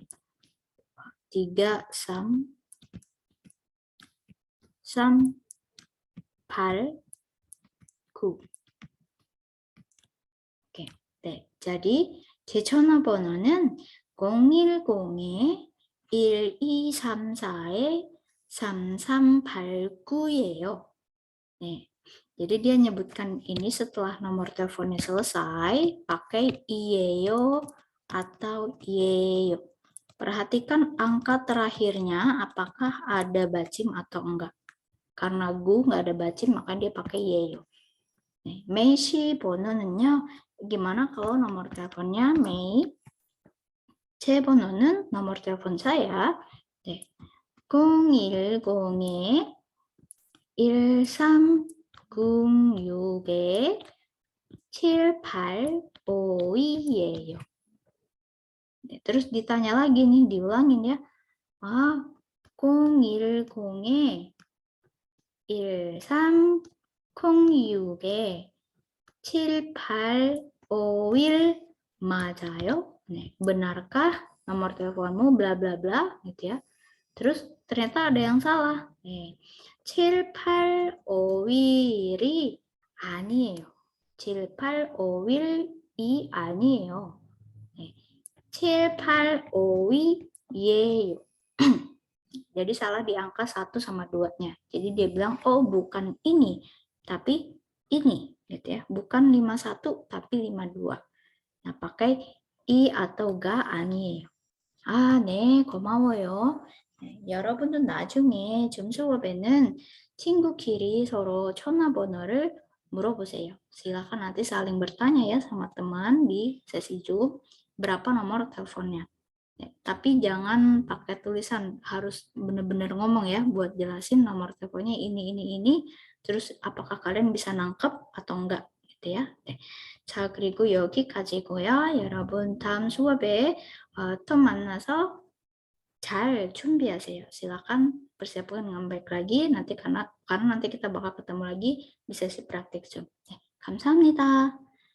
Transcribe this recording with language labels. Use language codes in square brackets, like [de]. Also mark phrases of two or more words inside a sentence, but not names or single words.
[ko] 3, 3, 8, 9. 오케이. 네. jadi 제 전화번호는 010-1234-3389예요. 네. [id] Jadi dia nyebutkan ini setelah nomor teleponnya selesai, pakai iyeyo atau iyeyo. Perhatikan angka terakhirnya apakah ada bacim atau enggak. Karena gu nggak ada bacim, maka dia pakai iyeyo. [ko] Mei 씨 번호는요. [id] Gimana kalau nomor teleponnya Mei? [ko] 제 번호는 [id] nomor telepon saya. [ko] 네. 010에 1306에 7852예요. [id] Terus ditanya lagi nih, diulangin ya. [ko] 010에 1306에 7851 맞아요? 네, [id] benarkah nomor teleponmu bla bla bla gitu ya. Terus ternyata ada yang salah. [ko] 네, 7851이 아니에요. 7851이 아니에요. 네, 7852예요. [id] Jadi salah di angka 1 sama 2-nya. Jadi dia bilang, oh bukan ini, tapi ini. Gitu ya. Bukan 51, tapi 52. Nah, pakai I atau ga 아니에요. [ko] 네, 고마워요. 여러분은 나중에 줌 수업에는 친구끼리 서로 전화번호를 물어보세요. [id] Silakan nanti saling bertanya ya sama teman di sesi Zoom berapa nomor teleponnya. Tapi jangan pakai tulisan, harus benar-benar ngomong ya buat jelasin nomor teleponnya ini. Terus apakah kalian bisa nangkep atau enggak gitu ya. [ko] 자, 그리고 여기까지고요. 여러분 다음 수업에 또 만나서 잘 준비하세요. [id] silakan persiapkan dengan baik lagi nanti karena nanti kita bakal ketemu lagi di sesi praktik Zoom. [ko] 감사합니다.